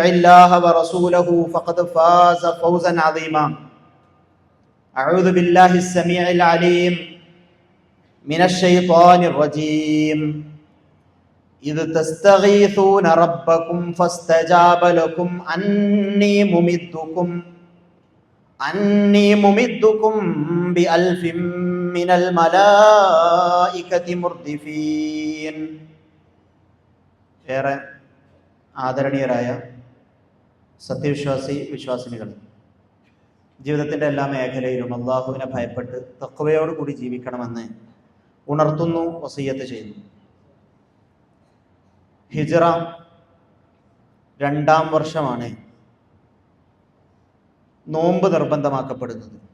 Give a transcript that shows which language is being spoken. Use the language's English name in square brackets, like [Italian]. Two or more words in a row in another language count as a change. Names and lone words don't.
[Arabic] الله ورسوله فقد فاز فوزا عظيما أعوذ بالله السميع العليم من الشيطان الرجيم إذ تستغيثون ربكم فاستجاب لكم أني ممدكم بألف من الملائكة مردفين. [Malayalam] ഏറെ ആദരണീയരായ വിശ്വാസിനികൾ, ജീവിതത്തിൻ്റെ എല്ലാ മേഖലയിലും അള്ളാഹുവിനെ ഭയപ്പെട്ട് തഖ്വയോടുകൂടി ജീവിക്കണമെന്ന് ഉണർത്തുന്നു, വസിയ്യത്ത് ചെയ്യുന്നു. ഹിജ്റ 2-ാം വർഷമാണ് നോമ്പ് നിർബന്ധമാക്കപ്പെടുന്നത്.